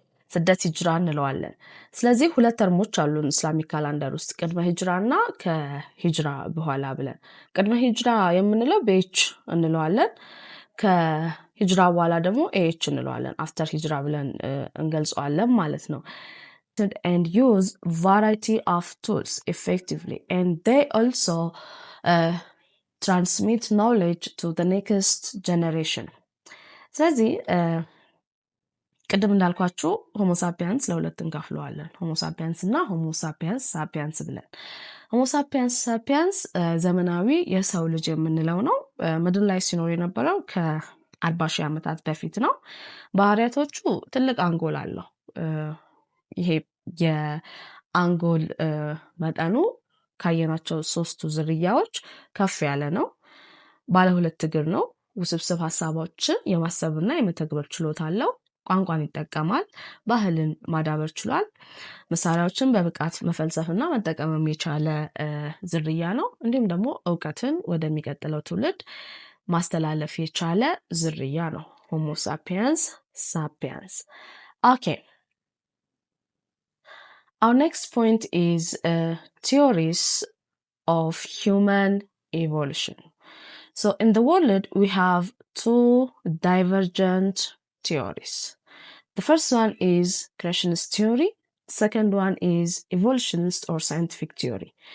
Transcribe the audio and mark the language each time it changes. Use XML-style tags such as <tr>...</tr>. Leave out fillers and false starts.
<am>ስደት ሂጅራ እንለዋለን። ስለዚህ ሁለት ተርሞች አሉን ኢስላሚክ ካላንደር ውስጥ፣ ቅድመ ሂጅራ እና ከሂጅራ በኋላ ብለን። ቅድመ ሂጅራ የምንለው ቤች እንለዋለን። ከሂጅራ በኋላ ደግሞ ኤች እንለዋለን። አፍተር ሂጅራ ብለን እንገልጸዋለን ማለት ነው።</am> <en>and use variety of tools effectively, and they also transmit knowledge to the next generation.</en> <am>ስለዚህ ቅድም እንዳልኳችሁ ሆሞሳፒያንስ ለሁለት እንከፍለዋለን። ሆሞሳፒያንስ እና ሆሞሳፒያንስ ሳፒያንስ ብለን። ሆሞሳፒያንስ ሳፒያንስ ዘመናዊ የሰው ልጅ የምንለው ነው። ምድር ላይ ሲኖር የነበረው ከ40 ሺህ ዓመታት በፊት ነው። ባህሪያቶቹ ትልቅ አንጎል አለው። ይሄ የአንጎል መጠኑ ካየናቸው 3ቱ ዝርያዎች ከፍ ያለ ነው። ባለ 2 እግር ነው። ውስብስብ ሐሳቦችን የማሰብና የመተግበር ችሎታ አለው። ቋንቋን ይጠቀማል። ባህልን ማዳበር ችሏል። መሳሪያዎችን በብቃት መፈልሰፍና መጠቀም የቻለ ዝርያ ነው። እንዲሁም ደግሞ እውቀትን ወደሚቀጥለው ትውልድ ማስተላለፍ የቻለ ዝርያ ነው። ሆሞ ሳፒያንስ ሳፒያንስ። Okay.</am> <en>Our next point is theories of human evolution. So in the world, we have 2 divergent theories. The first one is creationist theory. Second one is evolutionist or scientific theory.</en>